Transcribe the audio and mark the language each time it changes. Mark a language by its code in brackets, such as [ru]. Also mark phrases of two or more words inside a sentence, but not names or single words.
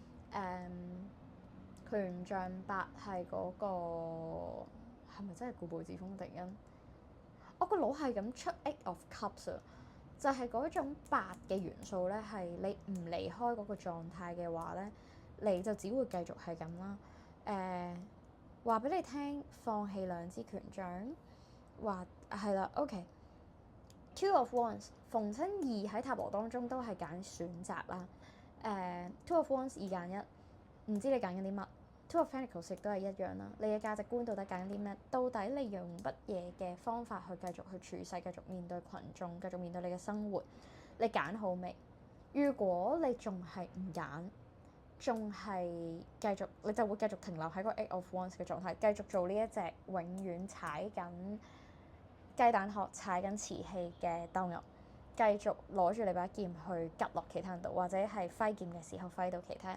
[yue] 權杖八係嗰個係咪真係固步自封？突然間，我個腦係咁出 Eight of Cups 啊，就係嗰種八嘅元素咧，係你唔離開嗰個狀態嘅話咧，你就只會繼續係咁啦。話俾你聽，放棄兩支權杖，話係啦。OK，Two of Wands，逢親二喺塔羅當中都係揀選擇啦。Two of Wands 二揀一，唔知你揀緊啲乜 ？Two of Pentacles 亦都係一樣啦。你嘅價值觀到底揀緊啲咩？到底你用乜嘢嘅方法去繼續去處世，繼續面對群眾，繼續面對你嘅生活？你揀好未？如果你仲係唔揀，仲係繼續，你就會繼續停留喺個 Eight of Wands 嘅狀態，繼續做呢一隻永遠踩緊雞蛋殼、踩緊瓷器嘅鬥牛，繼續攞住你把劍去拮落其他人度，或者係揮劍嘅時候揮到其他人。